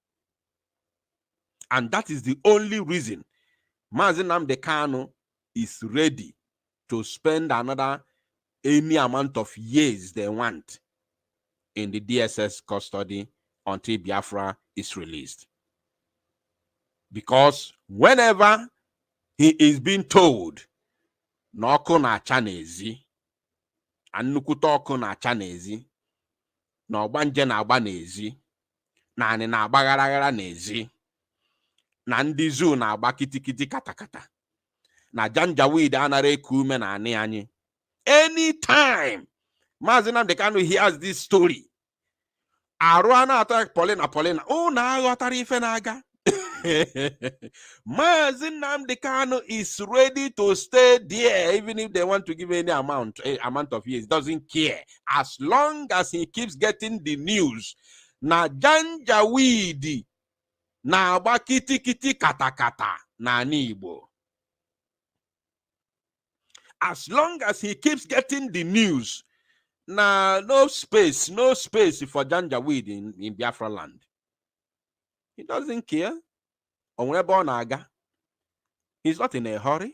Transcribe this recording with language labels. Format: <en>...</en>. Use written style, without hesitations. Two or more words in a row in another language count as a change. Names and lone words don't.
<en>And that is the only reason Mazi Nnamdi Kanu is ready to spend any amount of years they want in the DSS custody until Biafra is released. Because whenever he is being told,</en> <ig>n'ọkụ na-acha n'ezi, annukwute ọkụ na-acha n'ezi, na ọgbanje na-agba n'ezi, na anị na-agbagharaghara n'ezi, na ndị zoo na-agba kitikiti katakata, na janjaweed anara eku ume na anị anyị.</ig> <en>Anytime Mazi Nnamdi Kanu hears this story, Aruana attack Paulina, oh,</en> <ig>na aghọtara ife na-aga.</ig> <en>Mazi Nnamdi Kanu is ready to stay there, even if they want to give any amount of years. Doesn't care, as long as he keeps getting the news.</en> <ig>Na janjaweed na agba kitikiti katakata na Igbo.</ig> <en>As long as he keeps getting the news, no space for janjaweed in Biafra land. He doesn't care. He's not in a hurry.</en>